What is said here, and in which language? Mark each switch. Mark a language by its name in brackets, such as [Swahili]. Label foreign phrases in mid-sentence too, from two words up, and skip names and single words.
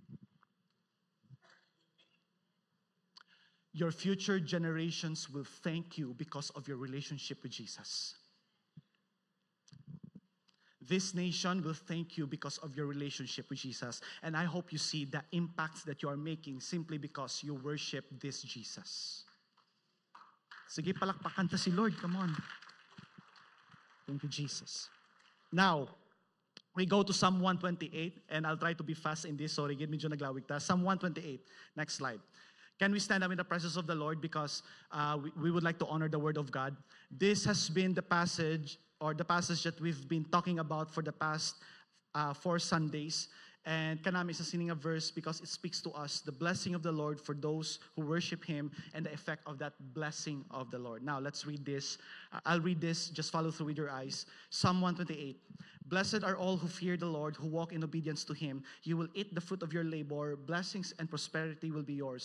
[English] Your future generations will thank you because of your relationship with Jesus. This nation will thank you because of your relationship with Jesus. And I hope you see the impacts that you are making simply because you worship this Jesus. [Hiligaynon] Sige, palakpakan ta si Lord. [English] Come on. Thank you, Jesus. Now, we go to Psalm 128, and I'll try to be fast in this. Sorry, [Hiligaynon] medyo naglawig ta. [English] Psalm 128. Next slide. Can we stand up in the presence of the Lord because we would like to honor the Word of God? This has been the passage that we've been talking about for the past 4 Sundays. And [Hiligaynon] kanami isa sining [English] a verse because it speaks to us the blessing of the Lord for those who worship Him and the effect of that blessing of the Lord. Now, let's read this. I'll read this. Just follow through with your eyes. Psalm 128. Blessed are all who fear the Lord, who walk in obedience to Him. You will eat the fruit of your labor. Blessings and prosperity will be yours.